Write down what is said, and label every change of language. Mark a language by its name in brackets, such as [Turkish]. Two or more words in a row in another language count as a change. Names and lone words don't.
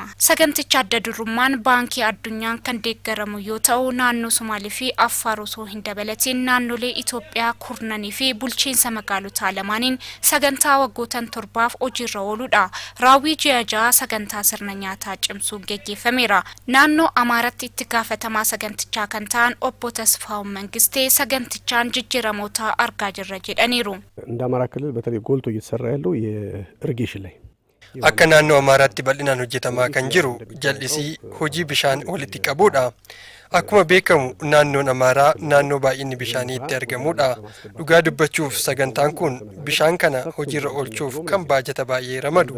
[Oromo] Saganticha adda durummaan baankii addunyaan kan deeggaramu yoo ta'u naannoo Somaalii fi Affaar osoo hin dabalatiin naannolee Itoophiyaa kurnanii fi bulchiinsa magaalotaa lamaaniin sagantaa waggootan 7 hojiirra ooludha. Raawwii ji'a 6 sagantaa sirna nyaataa cimsuun gaggeeffameera. Naannoo Amaaratti itti gaafatamaa sagantichaa kan ta'an obbo Tasfaa'uun Mangistee sagantichaan jijjiiramoota argaa jirra jedhaniiru. [Amharic] እንደ አማራ ክልል በተለይ ጎልቶ እየተሰራ ያለው የኢሪጌሽን ላይ [Oromo] akka naannoo Amaaraatti bal'inaan hojjetamaa kan jiru jal'isii hojii bishaan walitti qabuudha. Akkuma beekamu naannoon Amaaraa naannoo baay'inni bishaanii itti argamudha. Dhugaa dubbachuuf sagantaan kun bishaan kana hojiirra oolchuuf kan baajata baay'ee ramadu.